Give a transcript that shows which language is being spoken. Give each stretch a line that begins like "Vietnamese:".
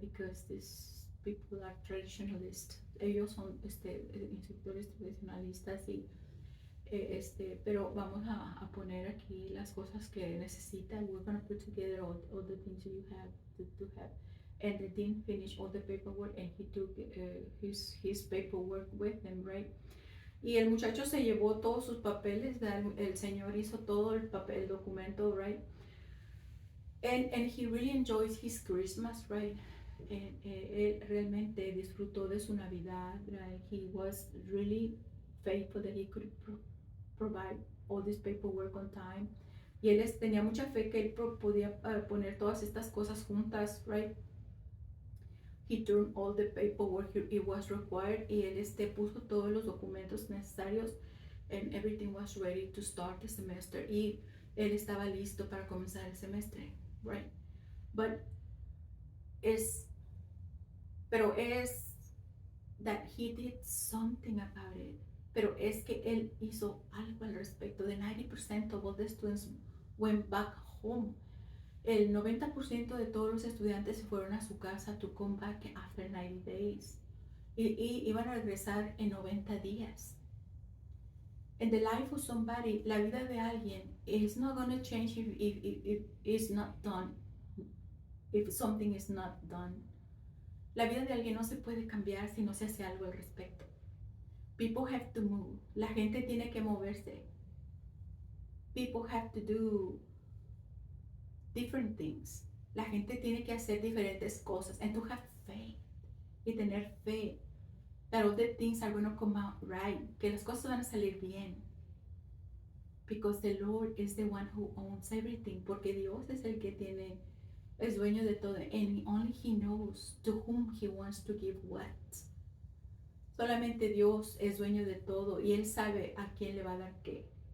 English: Because these people are traditionalists.
Spanish: Ellos son instructores tradicionalistas y pero vamos a poner aquí las cosas que necesita.
English: We're going to put together all the things you have to have. And the dean finished all the paperwork and he took his paperwork with him, right?
Spanish: Y el muchacho se llevó todos sus papeles, el señor hizo todo el documento, right?
English: And he really enjoys his Christmas, right?
Spanish: Él realmente disfrutó de su Navidad, right?
English: He was really faithful that he could provide all this paperwork on time.
Spanish: Y él tenía mucha fe que él podía poner todas estas cosas juntas, right?
English: He turned all the paperwork it was required
Spanish: y él puso todos los documentos necesarios
English: and everything was ready to start the semester
Spanish: y él estaba listo para comenzar el semestre,
English: right?
Spanish: Pero es
English: that he did something about it.
Spanish: Pero es que él hizo algo al respecto.
English: The 90% of all the students went back home.
Spanish: El 90% de todos los estudiantes se fueron a su casa
English: to come back after 90 days.
Spanish: Y iban a regresar en 90 días.
English: And the life of somebody,
Spanish: la vida de alguien,
English: is not going to change if it's not done. If something is not done.
Spanish: La vida de alguien no se puede cambiar si no se hace algo al respecto.
English: People have to move.
Spanish: La gente tiene que moverse.
English: People have to do different things.
Spanish: La gente tiene que hacer diferentes cosas.
English: And to have faith.
Spanish: Y tener fe.
English: That all the things are going to come out right.
Spanish: Que las cosas van a salir bien.
English: Because the Lord is the one who owns everything.
Spanish: Porque Dios es el que es dueño de todo.
English: And only He knows to whom He wants to give what.
Spanish: Solamente Dios es dueño de todo y Él sabe a quién le va a dar qué.